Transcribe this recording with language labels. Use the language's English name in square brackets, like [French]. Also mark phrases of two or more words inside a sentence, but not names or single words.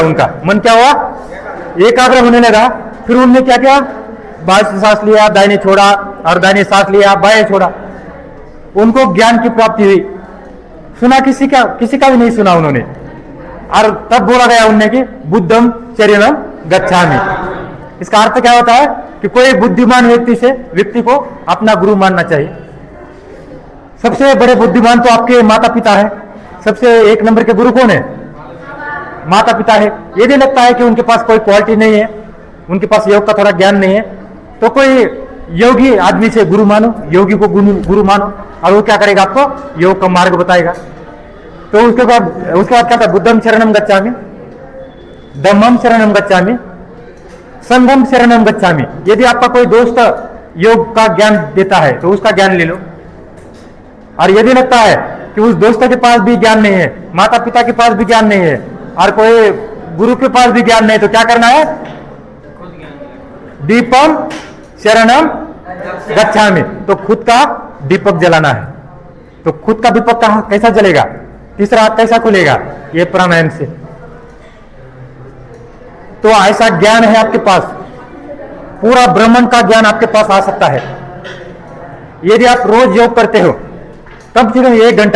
[Hindi] उनका मन क्या हुआ, एकाग्र होने लगा। फिर उन्होंने क्या किया, बाएं से सांस लिया, दाहिने छोड़ा, और दाहिने सांस लिया, बाएं छोड़ा। उनको ज्ञान की प्राप्ति हुई। सुना किसी का भी नहीं सुना उन्होंने। और तब बोला गया उन्हें कि [Pali] बुद्धम शरणम गच्छामि। [Hindi] इसका अर्थ क्या होता है कि कोई बुद्धिमान व्यक्ति को अपना गुरु मानना चाहिए। सबसे बड़े बुद्धिमान तो आपके माता पिता है। सबसे 1 नंबर के गुरु कौन है, माता पिता है। यदि लगता है कि उनके पास कोई क्वालिटी नहीं है, उनके पास योग का थोड़ा ज्ञान नहीं है, तो कोई योगी आदमी से गुरु मानो, योगी को गुरु मानो, और वो क्या करेगा, आपको योग का मार्ग बताएगा। तो उसके बाद क्या था, [Pali] बुद्धम शरणम गच्छामि, धम्मम शरणम गच्छामि, संघम शरणम गच्छामि। [Hindi] यदि आपका कोई दोस्त योग का ज्ञान देता है तो उसका ज्ञान ले लो। और यदि लगता है कि उस दोस्त के पास भी ज्ञान नहीं है, माता पिता के पास भी ज्ञान नहीं है, और कोई गुरु के पास भी ज्ञान नहीं, तो क्या करना है, [Pali] दीपम शरणम गच्छामि। [Hindi] तो खुद का दीपक जलाना है। तो खुद का दीपक कैसा जलेगा, तीसरा हाथ कैसा खुलेगा, ये प्राणायाम से। तो ऐसा ज्ञान है आपके पास, पूरा ब्रह्मांड का ज्ञान आपके पास आ सकता है यदि आप रोज योग करते हो, कम से कम 1 घंटा।